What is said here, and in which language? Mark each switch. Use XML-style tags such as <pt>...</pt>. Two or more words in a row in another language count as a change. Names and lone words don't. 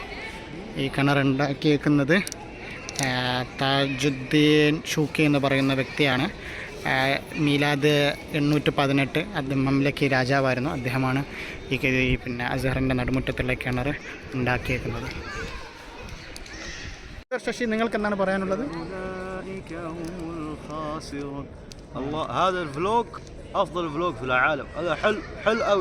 <ml>ഈ കിണർ ഉണ്ടാക്കിയേക്കുന്നത് താജുദ്ദീൻ ഷൂക്കി എന്ന് പറയുന്ന വ്യക്തിയാണ്. മീലാദ് 818 അദ്ദേഹം മംലക്കി രാജാവായിരുന്നു. അദ്ദേഹമാണ് ഈ പിന്നെ അസ്ഹറിൻ്റെ നടുമുറ്റത്തുള്ള കിണർ ഉണ്ടാക്കിയേക്കുന്നത്. ശശി, നിങ്ങൾക്ക് എന്താണ് പറയാനുള്ളത്?</ml> <ar>هذا الفلوج افضل فلوج في العالم. هذا حلو قوي.</ar>